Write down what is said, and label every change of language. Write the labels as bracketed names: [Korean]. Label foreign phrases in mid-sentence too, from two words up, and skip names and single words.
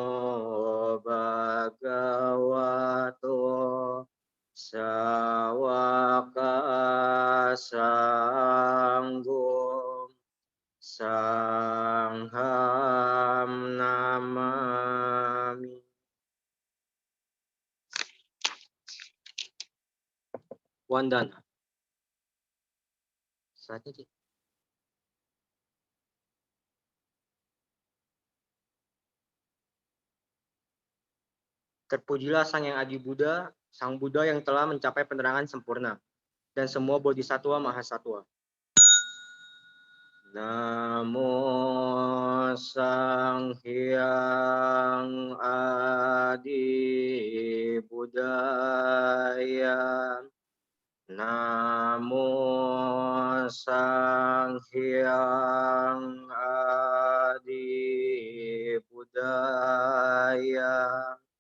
[Pali] bhagavato sawaka sanggo sangham namami. [Indonesian] Wandana. Saatnya, Cik. Terpujilah Sang Yang Adi Buddha, Sang Buddha yang telah mencapai penerangan sempurna, dan semua bodhisatwa mahasatwa. [Pali] Namo Sang Hyang Adi Buddhaya. Namo Sang Hyang Adi Buddhaya.